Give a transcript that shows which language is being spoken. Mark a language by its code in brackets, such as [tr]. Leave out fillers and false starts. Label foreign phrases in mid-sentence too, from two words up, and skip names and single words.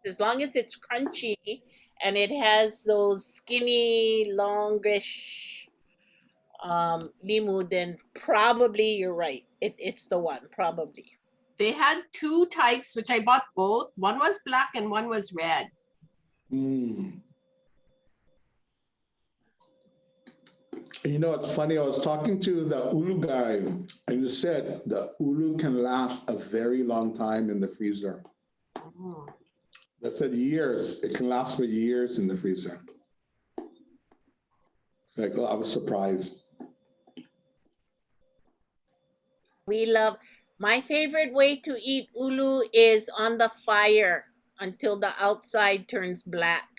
[en] As long as it's crunchy and it has those skinny, longish limu, then probably you're right. It's the one, probably. They had two types, which I bought both. One was black and one was red. Mm. You know, it's funny, I was talking to the ʻUlu guy, and he said the ʻUlu can last a very long time in the freezer. Mm. That said years, it can last for years in the freezer. Like, oh, I was surprised. We love, my favorite way to eat ulu is on the fire until the outside turns black.